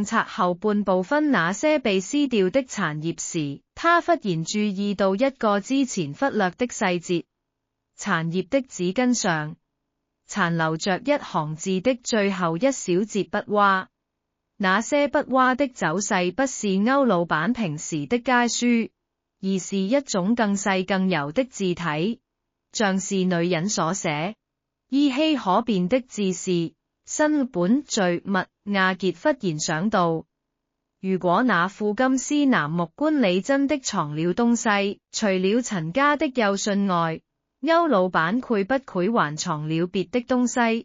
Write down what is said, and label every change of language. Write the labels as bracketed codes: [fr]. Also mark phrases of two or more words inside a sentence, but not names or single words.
[zh] 冊後半部分那些被撕掉的殘頁時，他忽然注意到一個之前忽略的細節，殘頁的紙巾上殘留着一行字的最後一小節筆畫，那些筆畫的走勢不是歐老闆平時的楷書，而是一種更細更柔的字體，像是女人所寫，依稀可辨的字是新本序密。亞傑忽然想到，如果那副金絲楠木棺裏真的藏了東西，除了陳家的幼信外，歐老闆會不會還藏了別的東西？